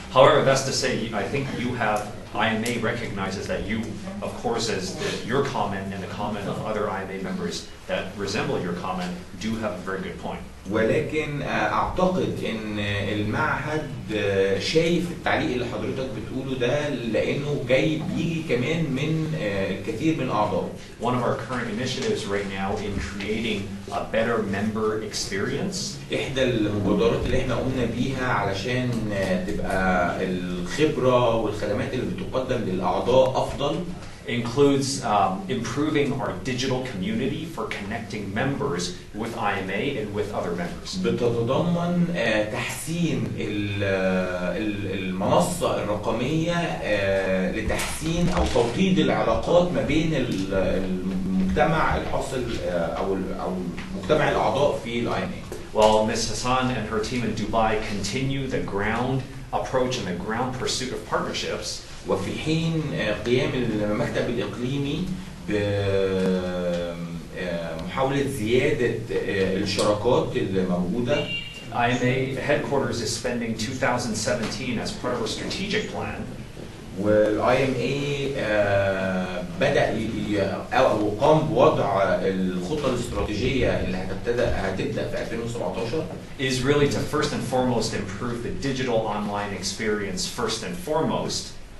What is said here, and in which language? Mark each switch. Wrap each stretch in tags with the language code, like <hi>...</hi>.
<en>However, that's to say, I think you have IMA recognizes that you, of course, as your comment and the comment of other IMA members that resemble your comment, do have a very good point.</en> <ar>ولكن اعتقد ان المعهد شايف التعليق اللي حضرتك بتقوله ده لانه جاي بيجي كمان من الكثير من اعضائه.</ar> <en>One of our current initiatives right now in creating a better member experience.</en> <ar>احدى المبادرات اللي احنا قمنا بيها علشان تبقى الخبرة والخدمات اللي بتقدم للاعضاء افضل</ar> <en>includes improving our digital community for connecting members with IMA and with other members.</en> <ar>بتتضمن تحسين المنصة الرقمية لتحسين أو توطيد العلاقات ما بين المجتمع الحاصل أو مجتمع الأعضاء في IMA.</ar> <en>while Ms. Hassan and her team in Dubai continue the ground approach and the ground pursuit of partnerships.</en> <ar>وفي حين قيام المكتب الإقليمي بمحاولة زيادة الشراكات اللي موجودة.</ar> <en>IMA headquarters is spending 2017 as part of our strategic plan.</en> <ar>والIMA بدأ أو قام بوضع الخطة الاستراتيجية اللي هتبدأ في 2017</ar> <en>is really to first and foremost improve the digital online experience first and foremost.</en>